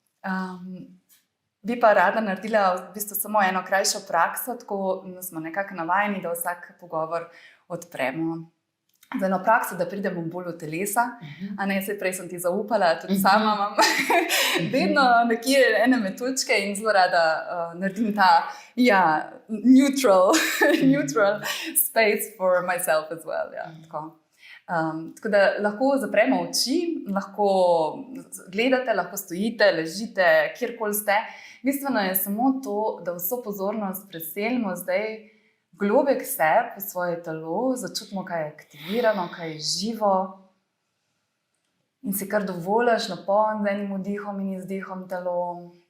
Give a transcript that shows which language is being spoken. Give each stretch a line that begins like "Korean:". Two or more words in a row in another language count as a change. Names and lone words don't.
Slovenian: Bi pa rada naredila v bistvu samo eno krajšo prakso, tako smo nekako navajeni, da vsak pogovor odpremo z eno prakso, da pridemo bolj v telesa. A ne, saj prej sem ti zaupala, tudi sama imam vedno nekje ene metuljčke in zelo rada naredim ta
English: neutral space for myself as well.
Slovenian: Ja, tako. Tako da lahko zapremo oči, lahko gledate, lahko stojite, ležite, kjerkoli ste. Bistveno je samo to, da vso pozornost preselimo zdaj globek v svoje telo, začutimo, kaj je aktivirano, kaj je živo in si kar dovoliš napolniti z enim vdihom in izdihom telo.